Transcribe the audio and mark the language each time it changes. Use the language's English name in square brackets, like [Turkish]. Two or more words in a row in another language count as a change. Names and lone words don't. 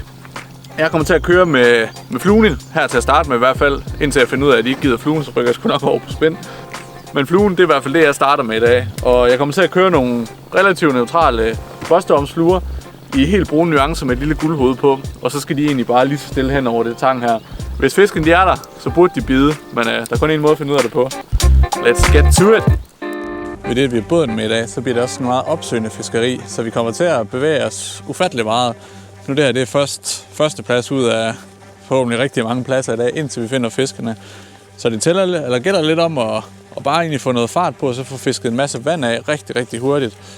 [Danish] Jeg kommer til at køre med fluen her til at starte med i hvert fald, indtil jeg finder ud af, at de ikke gider fluen, så rykker jeg sgu nok over på spænd. Men fluen, det er i hvert fald det, jeg starter med i dag. Og jeg kommer til at køre nogle relativt neutrale børstormsfluer i helt brune nuancer med et lille guldhoved på. Og så skal de egentlig bare lige så stille hen over det tang her. Hvis fisken de er der, så burde de bide, men der er kun en måde at finde ud af det på. [English] Let's get to it! [Danish] Ved det, at vi er båden med i dag, så bliver det også en meget opsøgende fiskeri, så vi kommer til at bevæge os ufattelig meget. Nu det her, det er første plads ud af forhåbentlig rigtig mange pladser i dag, indtil vi finder fiskerne. Så det gælder lidt om at bare egentlig få noget fart på, og så få fisket en masse vand af rigtig, rigtig hurtigt.